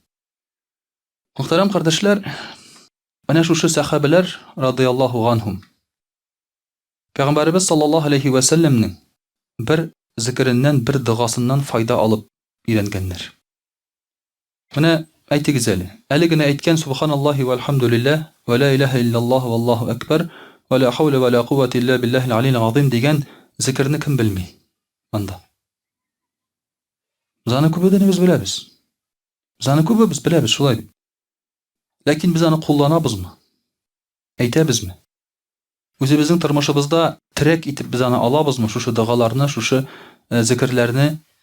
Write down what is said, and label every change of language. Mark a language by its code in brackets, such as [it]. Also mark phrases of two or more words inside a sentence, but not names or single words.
[tt] Мөхтәрәм кардәшләр, менә шушы сахабалар [ar] رضي الله عنهم. [tt] Пәйгамбәрбез [ar] صلى الله عليه وسلم [tt] бер зикреннән, бер дугасыннан файда алып өйрәнгәннәр. Менә әйтегез әле. Әле генә әйткән [ar] سبحان الله والحمد لله ولا إله إلا الله والله أكبر ولا حول ولا قوة إلا بالله العلي العظيم [tt] дигән зикрне кем белми? Анда. Без аны күбедәнебез беләбез. Без аны күбебез беләбез шулай дип. Ләкин без аны кулланабызмы? Әйтәбезме? Үзебезнең тормышыбызда трек итеп без аны алабызмы шушы дугаларны, шушы зикрләрне?